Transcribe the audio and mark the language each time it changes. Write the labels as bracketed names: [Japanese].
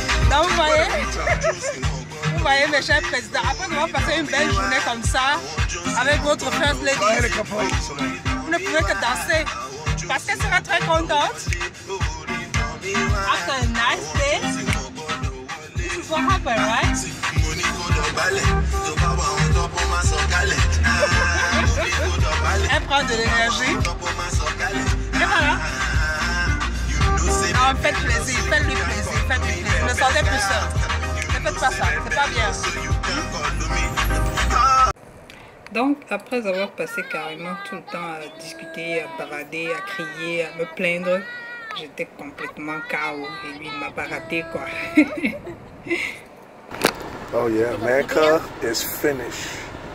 [French] Donc vous voyez mes chers présidents, après avoir passé une belle journée comme ça, avec votre first lady, vous ne pouvez que danser, parce qu'elle sera très contente. [English] After a nice day, this is what happened, right? [French] Elle prend de l'énergie. Et voilà. Non, faites plaisir, faites-lui plaisir, faites-lui plaisir. Ne sortez plus seul. Ne faites pas ça, c'est pas bien. Donc, après avoir passé carrément tout le temps à discuter, à barader, à crier, à me plaindre, j'étais complètement KO et lui, il m'a pas raté quoi. [English] Oh yeah, Manka is finished.